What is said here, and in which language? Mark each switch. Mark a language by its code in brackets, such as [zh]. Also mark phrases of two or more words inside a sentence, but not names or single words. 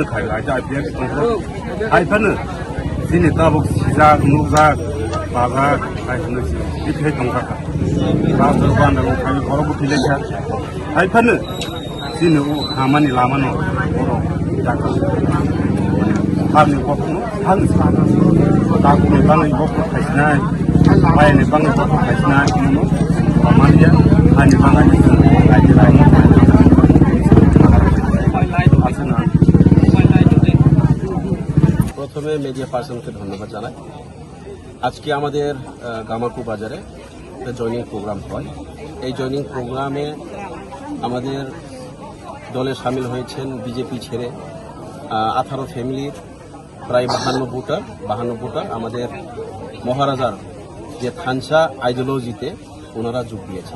[trp] खायो IPF हाइफानो दिनै ताबक सिजा नुजा बाजा खायनो बिथे दंखा राजो बान्दाव खायो बरबो थिलेखा हाइफानो दिनै खामानि लामानो जागा हानि गथनो हानि साना दागुनि बाङै गथ खायसिनाय बायनि बाङै गथ खायसिनाय नुनो खामानिया हानि बाङै रायजो रायजो [bn] প্রথমে মিডিয়া পার্সনকে ধন্যবাদ জানাই। আজকে আমাদের গামাকু বাজারে জয়নিং প্রোগ্রাম হয়। এই জয়নিং প্রোগ্রামে আমাদের দলে সামিল হয়েছেন বিজেপি ছেড়ে 18 ফ্যামিলির প্রায় 52 ভোটার আমাদের মহারাজার যে থানসা আইডিওলজিতে ওনারা যোগ দিয়েছেন।